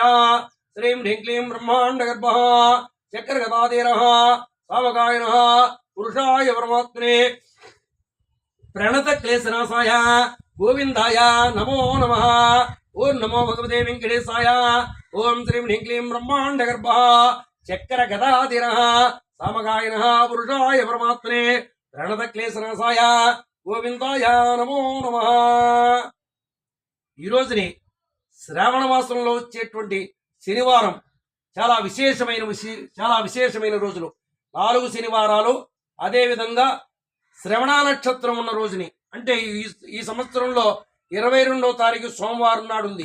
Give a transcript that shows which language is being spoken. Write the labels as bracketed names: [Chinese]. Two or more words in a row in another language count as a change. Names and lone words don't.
[Sanskrit] श्रीं ह्रीं क्लीं ब्रह्माण्डगर्भः चक्रगदाधीरः सावकायनः पुरुषाय परमात्मने प्रणतक्लेशनाशाय गोविन्दाय नमो नमः। ओं नमो भगवते वेंकटेशाय। ओं श्रीं ह्रीं क्लीं ब्रह्माण्डगर्भः चक्रगदाधीरः सावकायनः पुरुषाय परमात्मने प्रणतक्लेशनाशाय गोविन्दाय नमो नमः। [Telugu] ఈ రోజుని శ్రావణ మాసంలో వచ్చేటువంటి శనివారం చాలా విశేషమైన రోజులు 4 శనివారాలు అదే విధంగా శ్రవణ నక్షత్రం ఉన్న రోజుని అంటే ఈ సంవత్సరంలో 22వ తారీఖు సోమవారం నాడు ఉంది.